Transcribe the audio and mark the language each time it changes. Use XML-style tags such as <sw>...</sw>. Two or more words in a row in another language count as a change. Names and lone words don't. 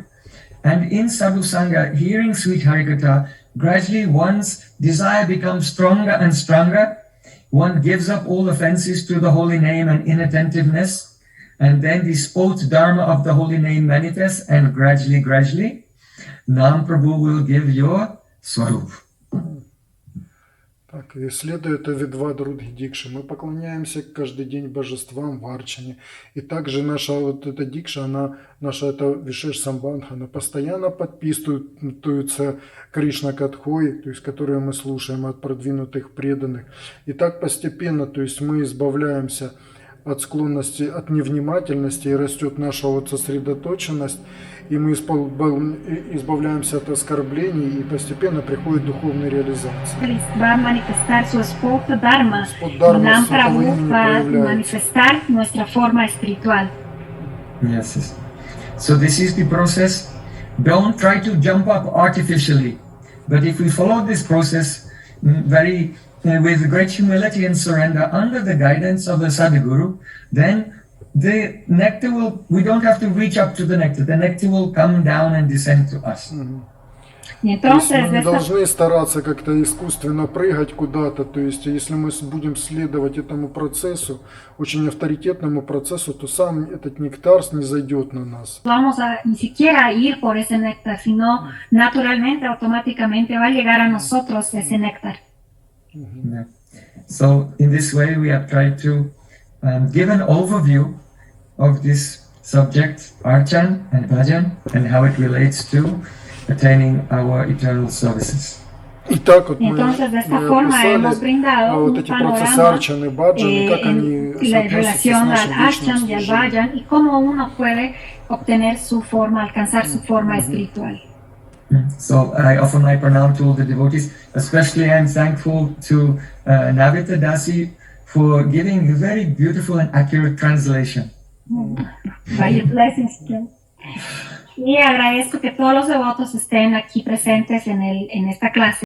<en>And in</en> <sa>sadhu sangha,</sa> <en>hearing sweet harikatha, gradually one's desire becomes stronger and stronger. One gives up all offenses to the holy name and inattentiveness, and then the sports dharma of the holy name manifests, and gradually, Nam Prabhu will give your swarup.</en> <ru>Так, и следуя этой Видвадрудхи дикши, мы поклоняемся каждый день божествам в арчане. И также наша вот эта дикша, наша эта</ru> <sa>विशेष सम्बन्ध,</sa> <ru>она постоянно подписывается Кришна Катхой, то есть которую мы слушаем от продвинутых преданных. И так постепенно, то есть мы избавляемся от склонности, от невнимательности, и растет наша вот сосредоточенность, и мы избавляемся от оскорблений, и постепенно приходит духовная реализация.</ru> <es>Va a manifestar su Spot Dharma y Nam Prabhu va a manifestar nuestra forma espiritual.</es> <en>Yes, yes. So this is the process. Don't try to jump up artificially. But if we follow this process with great humility and surrender under the guidance of the Sadhguru, then the nectar we don't have to reach up to the nectar will come down and descend to us.</en> <es>Y entonces,</es> <ru>мы не должны стараться как-то искусственно прыгать куда-то, то есть если мы будем следовать этому процессу, очень авторитетному процессу, то сам этот нектар снизойдет на нас.</ru> <es>Vamos a ni siquiera ir por ese néctar, sino naturalmente, automáticamente va a llegar a nosotros ese néctar.</es> <en>Yeah. So in this way we have tried to give an overview of this subject, archan and bhajan, and how it relates to attaining our eternal services.</en> <ru>Итак, вот</ru> <es>Entonces, de esta forma hemos brindado</es> <ru>вот</ru> <es>un</es> <ru>эти процессы</ru> <es>panorama</es> <ru>арчан и баджан, и как они</ru> <es>la</es> <ru>соотносятся с</ru> <es>relación</es> <ru>нашим</ru> <es>al archan</es> <ru>вечным</ru> <es>y al</es> <ru>служением.</ru> <es>bhajan y cómo uno puede obtener su forma, alcanzar su forma espiritual.</es> <en>So I offer my pranam to all the devotees. Especially I'm thankful to Navita Dasi for giving a very beautiful and accurate translation.</en> <es>Y agradezco que todos los devotos estén aquí presentes en esta clase.</es>